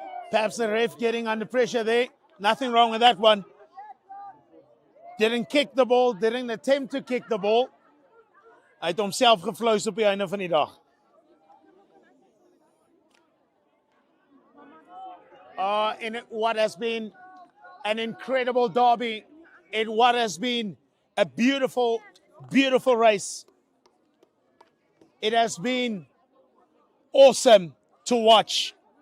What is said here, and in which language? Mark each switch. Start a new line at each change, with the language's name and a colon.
English: Perhaps the ref getting under pressure there. Nothing wrong with that one. Didn't kick the ball, didn't attempt to kick the ball.
Afrikaans: Hy het homself geflous op die einde van die dag.
English: In what has been an incredible derby, in what has been a beautiful, beautiful race. It has been awesome to watch.